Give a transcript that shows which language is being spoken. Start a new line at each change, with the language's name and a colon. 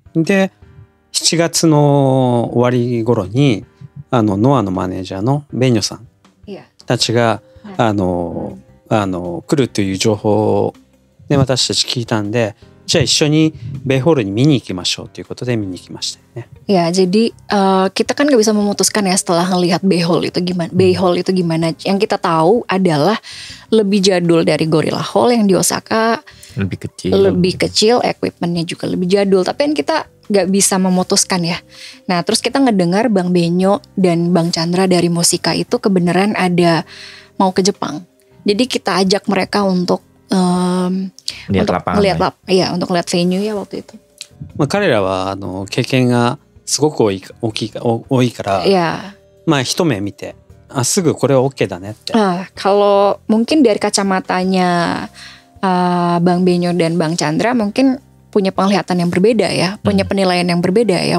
Japanese: で、7月の終わり頃にノアのマネージャーのベニョさんたちが来るという情報で私たち聞いたんで、じゃあ一緒にベイホールに見に行きましょうということで見に行きましたよね。
Indonesian: Ya, jadi kita kan nggak bisa memutuskan ya setelah ngelihat Bayhole itu gimana. Bayhole itu gimana? Yang kita tahu adalah lebih jadul dari Gorilla Hall yang di Osaka. Lebih kecil, equipmentnya juga lebih jadul. Tapi kan kita nggak bisa memutuskan ya. Nah, terus kita ngedengar Bang Benyo dan Bang Chandra dari Musika itu kebenaran ada mau ke Jepang. Jadi kita ajak mereka untuk lihat venue ya waktu itu.
Japanese: 彼らは経験がすごく多いから、まあ一目見て、すぐこれは OK だねって。
Indonesian: Kalau mungkin dari kacamatanya Bang Benyo dan Bang Chandra mungkin punya penglihatan yang berbeda ya, punya penilaian yang berbeda ya.